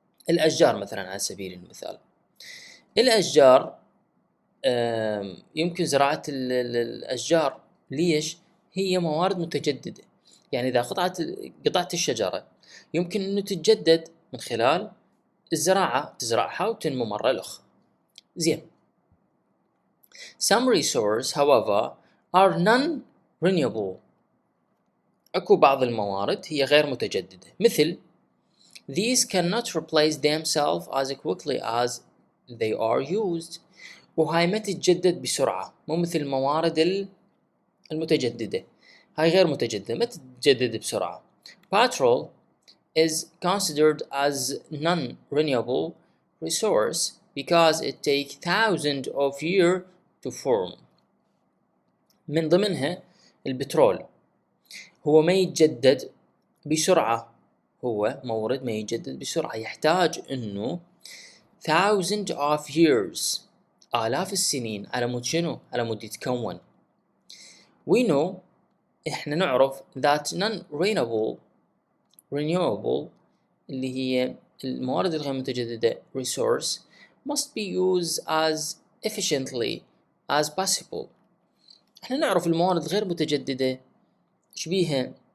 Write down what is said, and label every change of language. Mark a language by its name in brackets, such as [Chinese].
[Arabic] الأشجار مثلا على سبيل المثال، الأشجار يمكن زراعة الأشجار. ليش؟ هي موارد متجددة. يعني إذا قطعت الشجرة يمكن أنه تتجدد من خلال الزراعة، تزرعها وتنمو مرة الأخرى. زين. [English] Some resources however are non-renewable. [Arabic] أكو بعض الموارد هي غير متجددة مثل [English] these cannot replace themselves as quickly as they are used. [Arabic] وهاي ما تتجدد بسرعة، مو مثل الموارد المتجددة. هاي غير متجددة ما تتجدد بسرعة. [English] Petrol is considered as non-renewable resource because it takes thousands of years to form. [Arabic] من ضمنها البترول، هو ما يتجدد بسرعة، هو مورد ما يتجدد بسرعة، يحتاج انه [English] thousands of years [Arabic] آلاف السنين على مود شنو؟ على مود يتكون. [English] We know [Arabic] احنا نعرف [English] that non-renewable [Arabic] اللي هي الموارد الغير متجددة [English] resource must be used as efficiently as possible. [Arabic] احنا نعرف الموارد غير متجددة شبيها